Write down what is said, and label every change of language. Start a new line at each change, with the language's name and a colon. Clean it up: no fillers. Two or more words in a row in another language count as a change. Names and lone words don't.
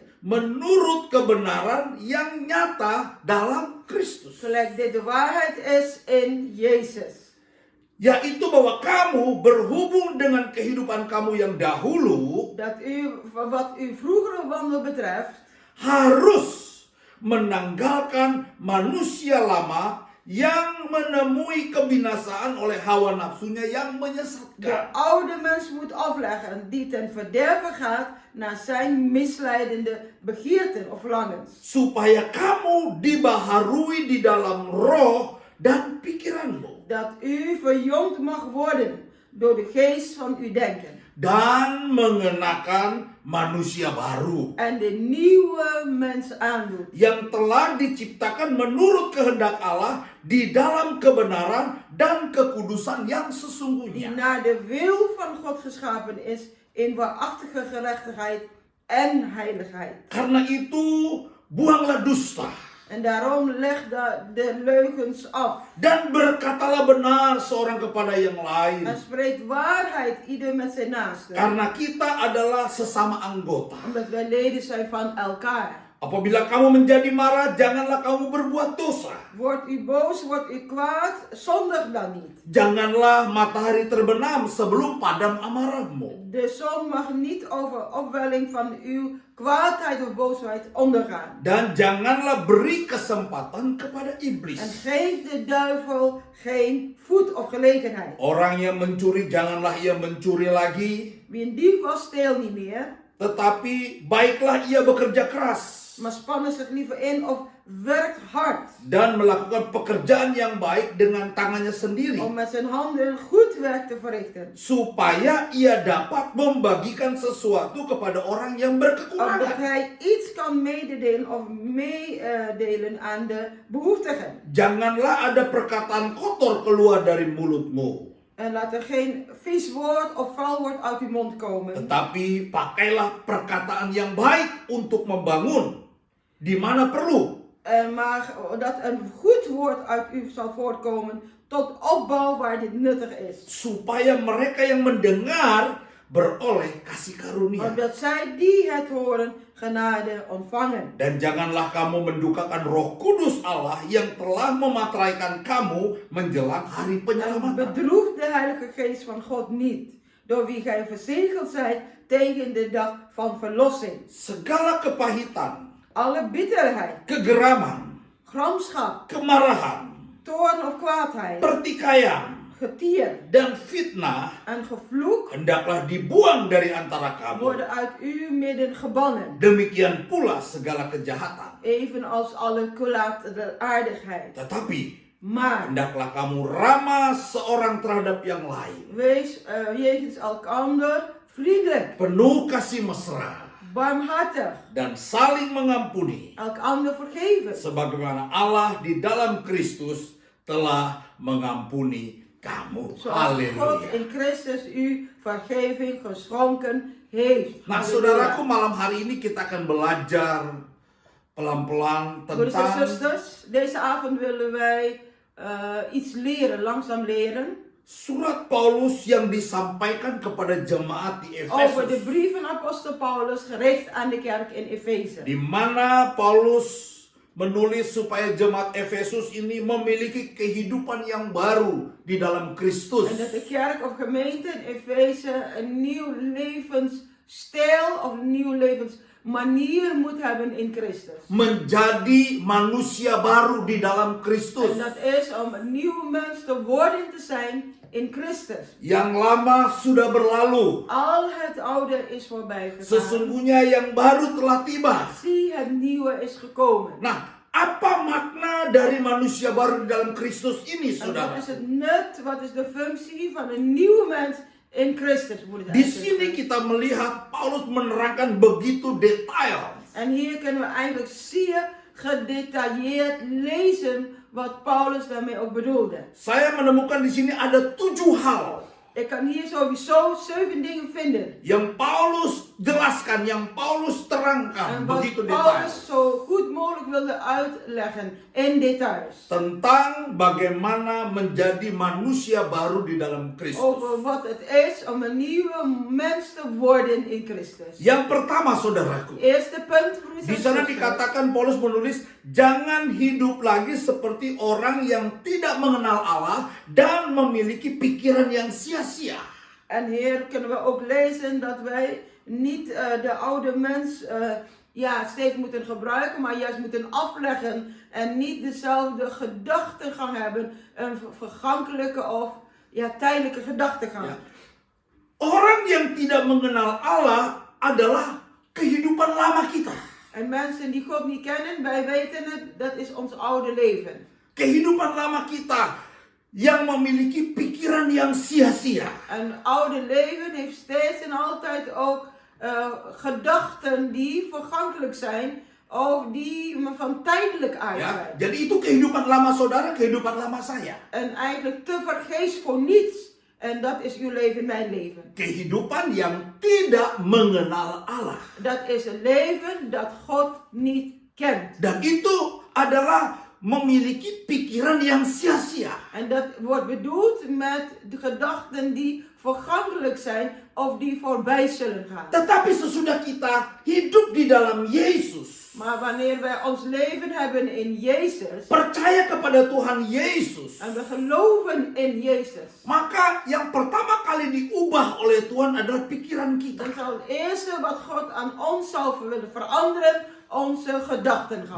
Indonesian: menurut kebenaran yang nyata dalam Kristus.
Dutch: Gelijk dit de waarheid is in Jezus.
Indonesian: Yaitu bahwa kamu berhubung dengan kehidupan kamu yang dahulu
Dutch: Dat u, wat uw vroegere wandel betreft,
Indonesian: harus menanggalkan manusia lama yang menemui kebinasaan oleh hawa nafsunya yang
Dutch: de
Indonesian: menyesatkan.
Dutch: oude mens moet afleggen die ten verderven gaat naar zijn misleidende begeerten of verlangens.
Indonesian: Supaya kamu dibaharui di dalam roh dan pikiranmu.
Dutch: Dat u verjongd mag worden door de geest van uw denken.
Indonesian: dan mengenakan manusia baru
Dutch: en de nieuwe mens aandoet.
Indonesian: yang telah diciptakan menurut kehendak Allah di dalam kebenaran dan kekudusan yang
Dutch: Die
Indonesian: sesungguhnya.
Dutch: naar de wil van God geschapen is in waarachtige gerechtigheid en heiligheid.
Indonesian: Karena itu, buanglah dusta
Dutch: En daarom leg de leugens af.
Indonesian: dan berkatalah benar seorang kepada yang lain.
Dutch: En spreek waarheid ieder met zijn naaste.
Indonesian: Karena kita adalah sesama anggota.
Dutch: Omdat wij leden zijn van elkaar.
Indonesian: Apabila kamu menjadi marah, janganlah kamu berbuat dosa.
Dutch: Wordt u boos, wordt u kwaad, zondig dan niet.
Indonesian: Janganlah matahari terbenam sebelum padam amarahmu.
Dutch: De zon mag niet over opwelling van uw kwaadheid of boosheid ondergaan.
Indonesian: Dan janganlah beri kesempatan kepada
Dutch: En
Indonesian: iblis.
Dutch: geef de duivel geen voet of gelegenheid.
Indonesian: Orang yang mencuri, janganlah ia mencuri lagi.
Dutch: Wie een dief was, steel niet meer.
Indonesian: Tetapi baiklah ia bekerja keras.
Dutch: Maar spannen zich liever in of werkt hard.
Indonesian: Dan melakukan pekerjaan yang baik dengan tangannya sendiri.
Dutch: Om met zijn handen goed werk te verrichten.
Indonesian: Supaya ia dapat membagikan sesuatu kepada orang yang
Dutch: Opdat
Indonesian: berkekurangan.
Dutch: hij iets kan mededelen of meedelen aan de behoeftigen.
Indonesian: Janganlah ada perkataan kotor keluar dari mulutmu.
Dutch: En laat er geen vies woord of vuil woord uit uw mond komen.
Indonesian: Tetapi pakailah perkataan yang baik untuk membangun di mana perlu.
Dutch: Maar dat een goed woord uit u zal voortkomen tot opbouw waar dit nuttig is.
Indonesian: Supaya mereka yang mendengar beroleh kasih karunia.
Dutch: Opdat zij die het horen genade ontvangen.
Indonesian: Dan janganlah kamu mendukakan Roh Kudus Allah yang telah memateraikan kamu menjelang hari
Dutch: En
Indonesian: penyelamatan.
Dutch: bedroeg de Heilige Geest van God niet, door wie gij verzegeld zijt tegen de dag van verlossing.
Indonesian: Segala kepahitan,
Dutch: Alle bitterheid,
Indonesian: kegeraman,
Dutch: gramschap,
Indonesian: kemarahan,
Dutch: toorn of kwaadheid,
Indonesian: pertikaian,
Dutch: getier
Indonesian: dan fitnah
Dutch: en gevloek
Indonesian: hendaklah dibuang dari antara kamu.
Dutch: worden uit uw midden gebannen.
Indonesian: Demikian pula segala kejahatan.
Dutch: Evenals alle kwaadaardigheid.
Indonesian: Tetapi
Dutch: Maar
Indonesian: hendaklah kamu ramah seorang terhadap yang lain.
Dutch: wees jegens elkander vriendelijk,
Indonesian: Penuh kasih mesra
Dutch: barmhartig,
Indonesian: dan saling mengampuni.
Dutch: elkander vergeven.
Indonesian: Sebagaimana Allah di dalam Kristus telah mengampuni kamu.
Dutch: Zoals God
Indonesian: Haleluya.
Dutch: in Christus u vergeving geschonken heeft.
Indonesian: Nah,
Dutch: Halleluja.
Indonesian: saudaraku, malam hari ini kita akan belajar pelan-pelan
Dutch: Broeders en
Indonesian: tentang
Dutch: zusters, deze avond willen wij iets leren, langzaam leren.
Indonesian: surat Paulus yang disampaikan kepada jemaat di
Dutch: Over de
Indonesian: Efesus,
Dutch: brief van apostel Paulus gericht aan de kerk in Efeze.
Indonesian: di mana Paulus menulis supaya jemaat Efesus ini memiliki kehidupan yang baru di dalam Kristus.
Dutch: En dat de kerk of gemeente in Efeze een nieuw levensstijl of een nieuw levensmanier moet hebben in Christus.
Indonesian: Menjadi manusia baru di dalam Kristus.
Dutch: En dat is om een nieuwe mens te worden te zijn in Christus.
Indonesian: Yang lama sudah berlalu.
Dutch: Al het oude is voorbij gegaan.
Indonesian: Sesungguhnya yang baru telah tiba.
Dutch: Zie, het nieuwe is gekomen.
Indonesian: Nah, apa makna dari manusia baru di dalam Kristus ini,
Dutch: En wat
Indonesian: saudara?
Dutch: is het nut, wat is de functie van een nieuwe mens in Christus? Moet het
Indonesian: Di
Dutch: eigenlijk
Indonesian: sini
Dutch: zijn.
Indonesian: kita melihat Paulus menerangkan begitu detail.
Dutch: En hier kunnen we eigenlijk zeer gedetailleerd lezen wat Paulus daarmee ook bedoelde.
Indonesian: Saya menemukan di sini ada 7 hal
Dutch: Ik kan hier sowieso 7 dingen vinden.
Indonesian: yang Paulus jelaskan, yang Paulus terangkan
Dutch: En wat
Indonesian: begitu detail
Dutch: Paulus zo goed mogelijk wilde uitleggen in details.
Indonesian: tentang bagaimana menjadi manusia baru di dalam Kristus.
Dutch: Over wat het is om een nieuwe mens te worden in Christus.
Indonesian: Yang pertama, saudaraku,
Dutch: Eerste punt, broeders
Indonesian: di
Dutch: en
Indonesian: sana
Dutch: zusters.
Indonesian: dikatakan Paulus menulis, jangan hidup lagi seperti orang yang tidak mengenal Allah dan memiliki pikiran yang sia-sia.
Dutch: En hier kunnen we ook lezen dat wij niet de oude mens steeds moeten gebruiken, maar juist moeten afleggen en niet dezelfde gedachtegang hebben, een vergankelijke of tijdelijke gedachtegang.
Indonesian: Ya. Orang yang tidak mengenal Allah adalah kehidupan lama kita.
Dutch: En mensen die God niet kennen, wij weten het, dat is ons oude leven.
Indonesian: Kehidupan lama kita. yang memiliki pikiran yang sia-sia.
Dutch: Een oude leven heeft steeds en altijd ook gedachten die vergankelijk zijn of die van tijdelijk aard
Indonesian: Ya,
Dutch: zijn.
Indonesian: jadi itu kehidupan lama saudara, kehidupan lama saya.
Dutch: En eigenlijk te vergeefs voor niets. En dat is uw leven, mijn leven.
Indonesian: Kehidupan yang tidak mengenal Allah.
Dutch: Dat is een leven dat God niet kent.
Indonesian: Dan itu adalah memiliki pikiran yang sia-sia.
Dutch: En dat wordt bedoeld met de gedachten die vergankelijk zijn of die voorbij zullen gaan.
Indonesian: Tetapi sesudah kita hidup di dalam Yesus,
Dutch: Maar wanneer wij ons leven hebben in Jezus
Indonesian: percaya kepada Tuhan Yesus,
Dutch: en we geloven in Jezus,
Indonesian: maka yang pertama kali diubah oleh Tuhan adalah pikiran kita.
Dutch: dan zal het eerste wat God aan ons zal willen veranderen, onze gedachten gaan.